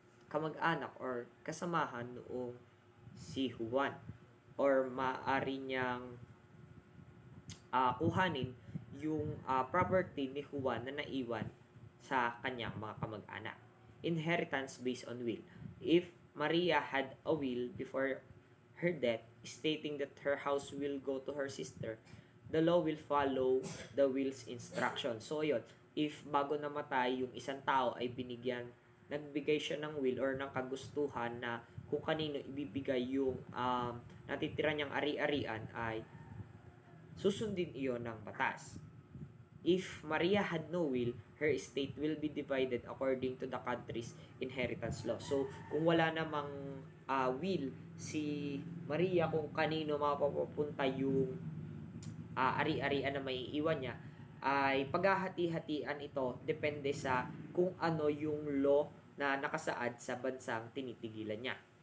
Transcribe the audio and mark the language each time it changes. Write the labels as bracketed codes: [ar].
[tl] kamag-anak or kasamahan noong si Juan, or maaari niyang kuhanin yung property ni Juan na naiwan sa kanyang mga kamag-anak. [en] Inheritance based on will. If Maria had a will before her death stating that her house will go to her sister, the law will follow the will's instruction. [tl] So yun, if bago namatay yung isang tao ay nagbigay siya ng will or ng kagustuhan na kung kanino ibibigay yung natitira niyang ari-arian, ay susundin iyon ng batas. [en] If Maria had no will, her estate will be divided according to the country's inheritance law. [tl] So, kung wala namang will si Maria kung kanino mapapunta yung ari-arian na maiiwan niya, ay paghahati-hatian ito depende sa kung ano yung law na nakasaad sa bansang tinitigilan niya.